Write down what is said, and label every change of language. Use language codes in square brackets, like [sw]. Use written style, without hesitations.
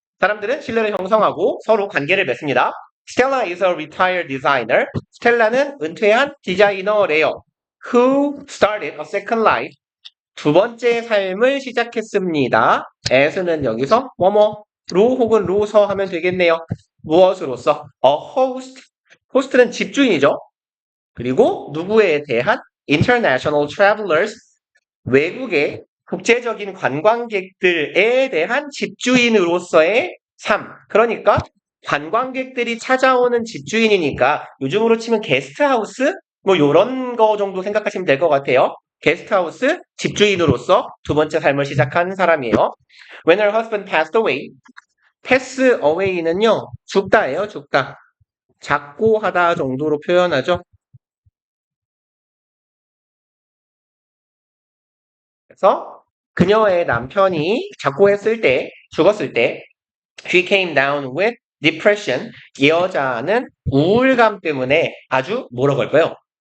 [ko] 사람들은 신뢰를 형성하고 서로 관계를 맺습니다. [en] Stella is a retired designer. [ko] 스텔라는 은퇴한 디자이너래요. [en] Who started a second life. [ko] 두 번째 삶을 시작했습니다. as는 여기서 뭐뭐로 혹은 로서 하면 되겠네요. 무엇으로서? [en] A host. [ko] 호스트는 집주인이죠. 그리고 누구에 대한 [en] international travelers, [ko] 외국의 국제적인 관광객들에 대한 집주인으로서의 삶. 그러니까 관광객들이 찾아오는 집주인이니까 요즘으로 치면 게스트하우스 뭐 요런 거 정도 생각하시면 될 것 같아요. 게스트하우스 집주인으로서 두 번째 삶을 시작한 사람이에요. [en] When her husband passed away. pass away는요. [ko] 죽다예요. 죽다. 작고하다 정도로 표현하죠. 그래서 그녀의 남편이 작고했을 때, 죽었을 때, [en] she came down with depression. [ko] 이 여자는 우울감 때문에 아주 뭐라고 할까요?